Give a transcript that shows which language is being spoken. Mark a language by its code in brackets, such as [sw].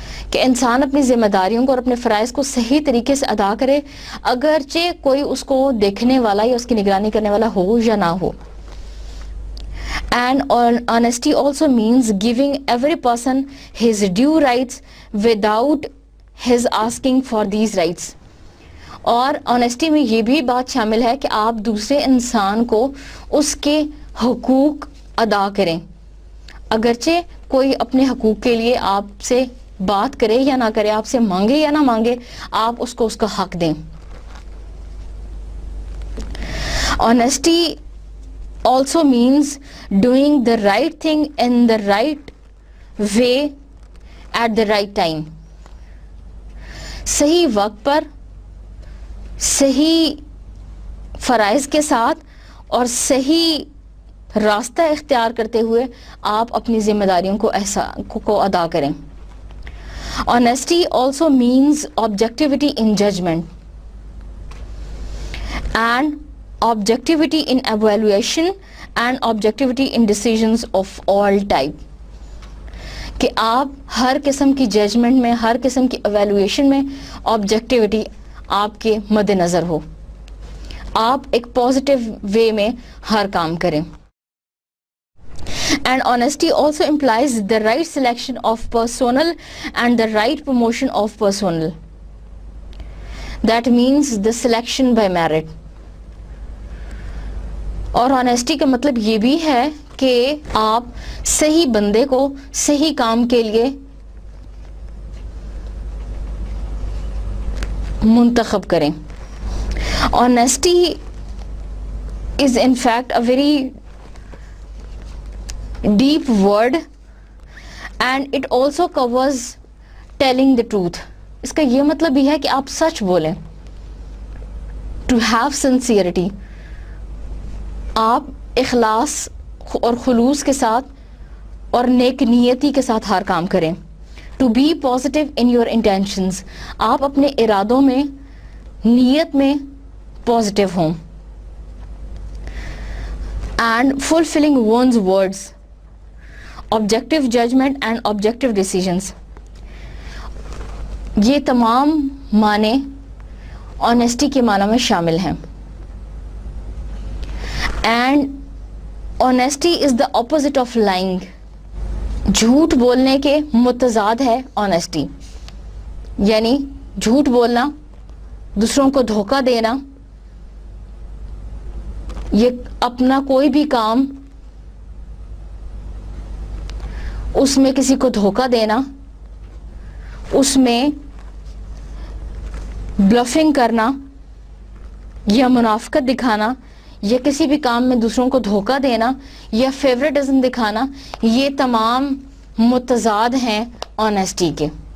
[ur] کہ انسان اپنی ذمہ داریوں کو اور اپنے فرائض کو صحیح طریقے سے ادا کرے اگرچہ کوئی اس کو دیکھنے والا یا اس کی نگرانی کرنے والا ہو یا نہ ہو. [en] And honesty also means giving every person his due rights without his asking for these rights. [ur] اور honesty میں یہ بھی بات شامل ہے کہ آپ دوسرے انسان کو اس کے حقوق ادا کریں اگرچہ کوئی اپنے حقوق کے لیے آپ سے بات کرے یا نہ کرے, آپ سے مانگے یا نہ مانگے, آپ اس کو اس کا حق دیں. [en] Honesty also means doing the right thing in the right way at the right time. [ur] صحیح وقت پر صحیح فرائض کے ساتھ اور صحیح راستہ اختیار کرتے ہوئے آپ اپنی ذمہ داریوں کو ادا کریں. [en] Honesty also means objectivity in judgment and objectivity in evaluation and objectivity in decisions of all type. [ur] کہ آپ ہر قسم کی ججمنٹ میں, ہر قسم کی ایویلویشن میں آبجیکٹیوٹی آپ کے مد نظر ہو, آپ ایک پازیٹیو وے میں ہر کام کریں. [en] And honesty also implies the right selection of personnel and the right promotion of personnel. That means the selection by merit. [ur] اور honesty کا مطلب یہ بھی ہے کہ آپ صحیح بندے کو صحیح کام کے لیے منتخب کریں. [en] Honesty is in fact a very deep word and it also covers telling the truth. [ur] اس کا یہ مطلب بھی ہے کہ آپ سچ بولیں. [en] To have sincerity. [ur] آپ اخلاص اور خلوص کے ساتھ اور نیک نیتی کے ساتھ ہر کام کریں. [en] To be positive in your intentions. [ur] آپ اپنے ارادوں میں, نیت میں پازیٹیو ہوں. [en] And fulfilling one's words. Objective judgment and objective decisions. [ur] یہ تمام معنی honesty کے معنی میں شامل ہیں. [en] And honesty is the opposite of lying. [ur] جھوٹ بولنے کے متضاد ہے honesty. یعنی جھوٹ بولنا, دوسروں کو دھوکہ دینا, یہ اپنا کوئی بھی کام اس میں کسی کو دھوکہ دینا, اس میں بلفنگ کرنا یا منافقت دکھانا یا کسی بھی کام میں دوسروں کو دھوکہ دینا یا فیوریٹزم دکھانا, یہ تمام متضاد ہیں آنیسٹی کے.